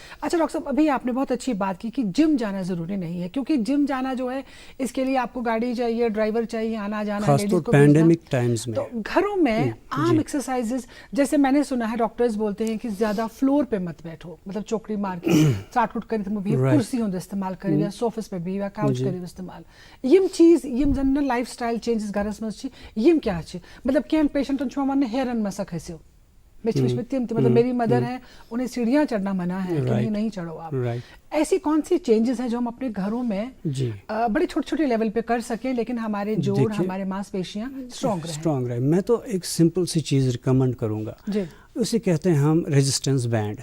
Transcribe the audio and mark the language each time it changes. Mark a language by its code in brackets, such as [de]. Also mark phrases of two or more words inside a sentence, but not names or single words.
[ur] اچھا ڈاکٹر صاحب, ابھی آپ نے بہت اچھی بات کی کہ جم جانا ضروری نہیں ہے, کیونکہ جم جانا جو ہے اس کے لیے آپ کو گاڑی چاہیے, ڈرائیور چاہیے, آنا جانا, خاص طور [en] pandemic times [ur] میں. تو گھروں میں عام ایکسرسائزز, جیسے میں نے سنا ہے ڈاکٹرز بولتے ہیں کہ زیادہ فلور پہ مت بیٹھو, مطلب چوکڑی مار کے ساٹ اٹھ کر بھی کرسی ہوں استعمال کرے, یا سوفس پہ بھی, یا کاؤچ کرے استعمال. [ks] یم چیز یم زن [en] life style changes [ks] گھرس مز یم کیا چھ, مطلب کین پیشنٹن چھو ون ہیرن مسا کھسو, [ur] مطلب میری مدر ہے, انہیں سیڑھیاں چڑھنا منع ہے کہ نہیں چڑھو آپ. ایسی کون سی چینجز ہیں جو ہم اپنے گھروں میں بڑے چھوٹے چھوٹے لیول پہ کر سکیں, لیکن ہمارے جوڑ, ہمارے ماس پیشیاں اسٹرانگ رہیں؟ میں تو ایک سمپل سی چیز ریکمینڈ کروں گا, اسے کہتے ہیں ہم [en] resistance band.